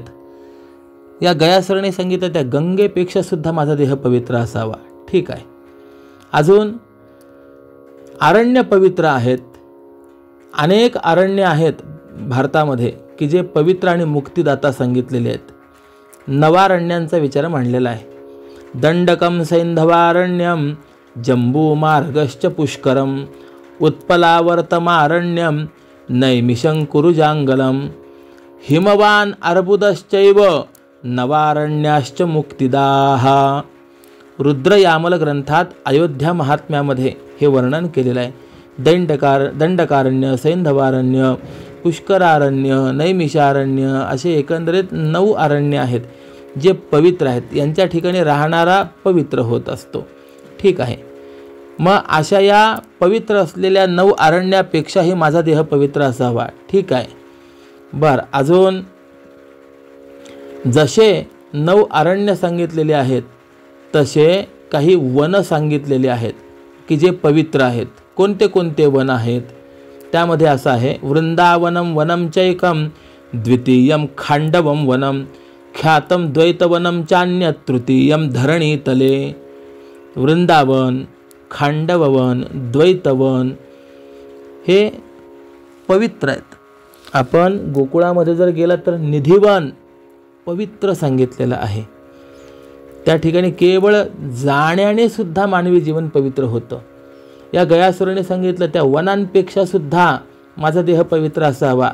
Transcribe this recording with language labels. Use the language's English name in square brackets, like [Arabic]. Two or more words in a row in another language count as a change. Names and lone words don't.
[Marathi] या गयासुराने सांगितलं त्या गंगेपेक्षा सुद्धा माझा देह पवित्र असावा. ठीक आहे. अजून अरण्य पवित्र आहेत. अनेक अरण्य आहेत भारतामध्ये की जे पवित्र आणि मुक्तिदाता सांगितलेले आहेत. नवारण्यांचा विचार मांडलेला आहे. [Sanskrit] दंडकम सैंधवारण्यम जंबूमार्गश्च पुष्करम उत्पलावर्तमारण्यम नैमिषं कुरुजांगलम हिमवान अर्बुदश्चैव नवारण्याश्च मुक्तिदाः. [Marathi] रुद्रयामल ग्रंथात अयोध्या महात्म्यामध्ये हे वर्णन केलेलं आहे. दंडकारण्य, सैंधवारण्य, पुष्करारण्य, नैमिषारण्य असे एकंदरीत 9 अरण्य आहेत जे पवित्र आहेत. यांच्या ठिकाणी राहणारा पवित्र होत असतो. ठीक आहे. मग अशा या पवित्र असलेल्या 9 अरण्यापेक्षाही माझा देह पवित्र असावा. ठीक आहे. बरं, अजून जसे 9 अरण्य सांगितलेले आहेत तसे काही वन सांगितलेले आहेत की जे पवित्र आहेत. कोणते कोणते वन आहेत? त्यामध्ये असं आहे, [Sanskrit] वृंदावनम वनम चैकम द्वितीयम खांडवम वनम ख्यातम द्वैतवनम चान्य तृतीयम धरणी तले. [Marathi] वृंदावन, खांडववन, द्वैतवन हे पवित्र आहेत. आपण गोकुळामध्ये जर गेला तर निधिवन पवित्र सांगितलेलं आहे. त्या ठिकाणी केवळ जाण्याने सुद्धा मानवी जीवन पवित्र होतं. या गयासुराने सांगितलं त्या वनांपेक्षा सुद्धा माझा देह पवित्र असावा.